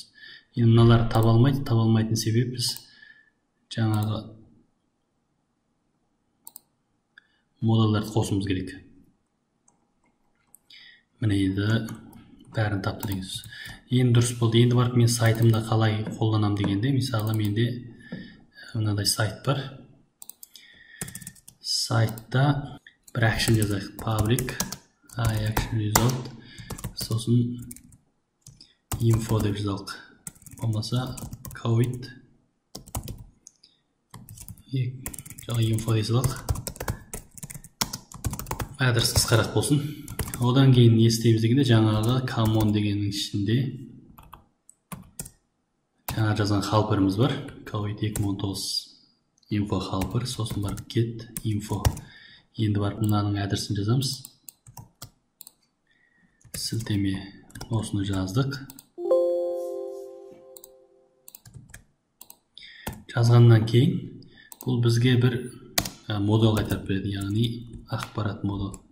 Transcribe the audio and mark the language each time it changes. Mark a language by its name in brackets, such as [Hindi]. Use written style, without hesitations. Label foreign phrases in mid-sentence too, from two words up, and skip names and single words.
[Kazakh] Енді мыналар табалмайтын себеп біз жаңағы модулдарды қосуымыз керек. Міне енді бәрін тапты деген сөз. Енді дұрыс болды. Енді барып мен сайтымда қалай қолданам дегенде, мысалы менде мынадай сайт бар. Сайтта бір action жазайық. [English] Public action result. [Kazakh] Сосын info деп жазалық. Болмаса [English] COVID info [Kazakh] дей салалық. Адрес қысқарақ болсын. Одан кейін не істейміз дегенде жаңағы common дегеннің ішінде жаңа жазған helper'ымыз бар. [English] COVID 2019 info helper. [Kazakh] Сосын барып [English] get info. [Kazakh] Енді барып мынаның адресін жазамыз. Сілтеме осыны жаздық. Жазғаннан кейін бұл бізге бір модул қайтарып береді, яғни ақпарат модул.